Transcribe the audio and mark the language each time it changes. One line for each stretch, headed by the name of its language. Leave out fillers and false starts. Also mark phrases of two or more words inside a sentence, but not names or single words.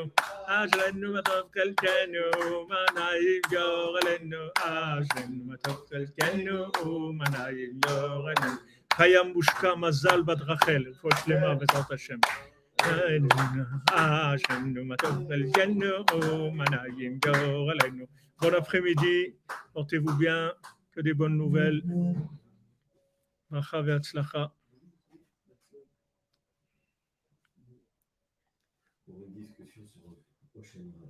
Hebrew: אשרנו מה טוב חלקנו, ומה נעים יורלנו. אשרנו מה טוב חלקנו, ומה נעים יורלנו. חיה מושקע מזל בת רחל, רפואה שלמה בעזרת השם. אשרנו מה טוב חלקנו, ומה נעים יורלנו.
French: Bon après-midi, portez-vous bien, que des bonnes nouvelles.
Hebrew: ברכה והצלחה.
French: Pour une discussion sur le prochain.